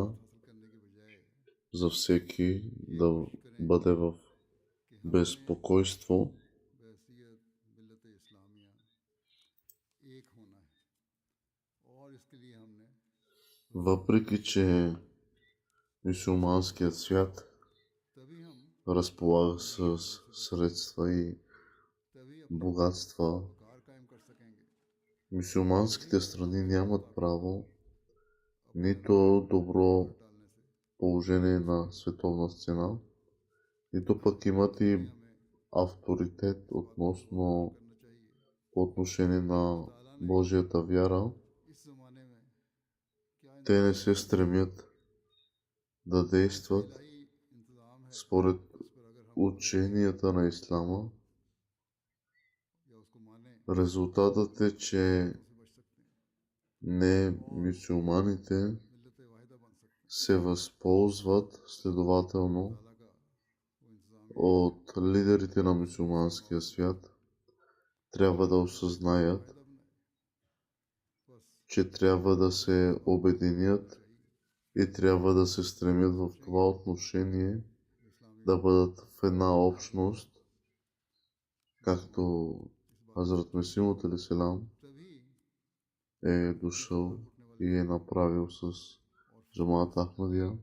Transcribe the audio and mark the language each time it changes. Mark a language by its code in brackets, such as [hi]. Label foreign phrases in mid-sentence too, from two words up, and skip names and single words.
[ur] حاصل کرنے کے بجائے [bg] за всеки да бъде в [ur] کہ ہم [bg] безпокойство, [ur] بحیثیت ملت اسلامیہ ایک ہونا ہے اور اس کے لیے ہم نے [bg] въпреки че мюсюлманският свят [ur] تبھی ہم [bg] разполага с средства и [ur] تبھی اپنا [bg] богатства, [ur] وقار قائم کر سکیں گے. [bg] мюсюлманските страни нямат право нито добро [ur] ڈالنے سے [bg] положение на световна сцена, нито пък имат и [ur] ہمیں [bg] авторитет относно [ur] کرنا چاہیے. [bg] по отношение на Божията вяра. [ur] اس زمانے میں کیا [bg] Те не се стремят да действат [ur] الہی انتظام ہے [bg] според [ur] اس پر اگر ہم [bg] ученията на ислама. [ur] یا اس کو مانیں [bg] Резултатът е, че [ur] اسے بچ سکتے ہیں, [bg] не мюсюлманите [ur] ملت واحدہ بن سکتے ہیں. [bg] се възползват следователно [ur] تعالیٰ کا وہ انتظام [bg] от лидерите на мюсюлманския свят. Трябва да осъзнаят, [ur] واحدہ بنائے. بس [bg] че трябва да се обединят и трябва да се стремят в това отношение да бъдат в една общност както Хазрат Месимът алейхиссалам е дошъл и е направил с Джамаат Ахмадия.